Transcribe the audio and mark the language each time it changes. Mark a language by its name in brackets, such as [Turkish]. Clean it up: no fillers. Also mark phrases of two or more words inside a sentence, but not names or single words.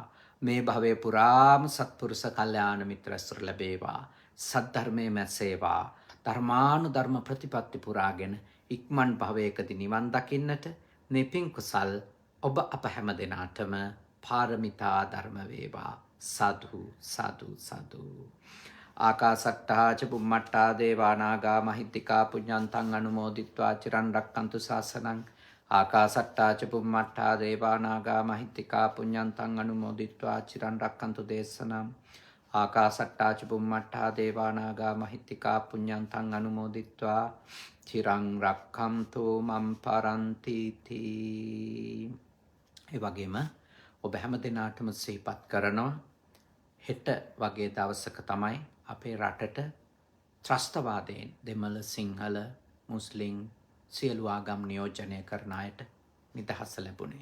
[Sinhala] මේ භවය පුරාම සත්පුරුෂ කල්යාණ මිත්‍ර ඇසුර ලැබේවා. සද්ධර්මයේ මැසේවා. ධර්මානුධර්ම ප්‍රතිපත්ති පුරාගෙන ඉක්මන් භවයකදී නිවන් දකින්නට මේ පින් කුසල් ඔබ අප හැම දෙනාටම පාරමිතා ධර්ම වේවා. සාදු සාදු සාදු. [Pali] ආකාසට්ටා ච බුම්මට්ටා දේවා නාග මහිත්‍තිකා පුඤ්ඤන්තං අනුමෝදිත්වා චිරන් රැක්කන්තු ශාසනං. ආකාසට්ටා ච බුම්මට්ටා දේවා නාග මහිත්‍තිකා පුඤ්ඤන්තං අනුමෝදිත්වා චිරන් රැක්කන්තු දේශනං. ආකාසට්ටා ච බුම්මට්ටා දේවා නාග මහිත්‍තිකා පුඤ්ඤන්තං අනුමෝදිත්වා චිරන් රැක්කන්තු මම් පරන්ති තී. [Sinhala] ඒ වගේම ඔබ හැම දිනාටම සිහිපත් කරනවා හෙට වගේ දවසක තමයි අපේ රටට ත්‍රස්තවාදයෙන් දෙමළ සිංහල මුස්ලිම් සියලු ආගම් නියෝජනය කරන අයට නිදහස ලැබුණේ.